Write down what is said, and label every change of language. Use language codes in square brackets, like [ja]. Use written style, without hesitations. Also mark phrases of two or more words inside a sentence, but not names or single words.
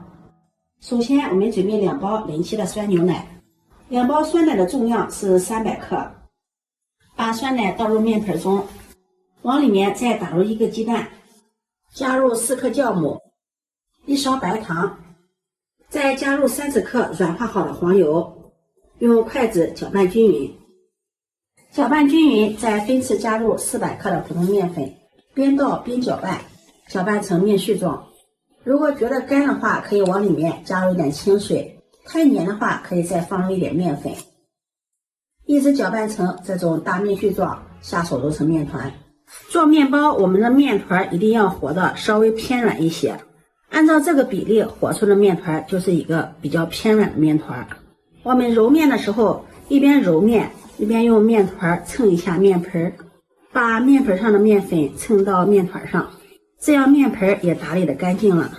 [zh] 首先我们準備2包人气的酸牛奶，2包酸奶的重量是300克。把酸奶倒入面盆中，往里面再打入1個雞蛋，加入4克酵母，1勺白糖，再加入30 克軟化好的黃油，用筷子攪拌均勻。攪拌均勻，再分次加入400克的普通面粉，邊倒邊攪拌，攪拌成面絮狀。如果覺得乾的話，可以往裡面加入一點清水；太黏的話，可以再放入一點面粉。一直攪拌成這種大面絮狀，下手揉成面團。做面包，我們的面团一定要和的稍微偏軟一些，按照這個比例和出的面团就是一個比較偏軟的面团。我們揉面的時候，一邊揉面，一邊用面团蹭一下面盆，把面盆上的面粉蹭到面团上，這樣面盆也打理得乾淨了。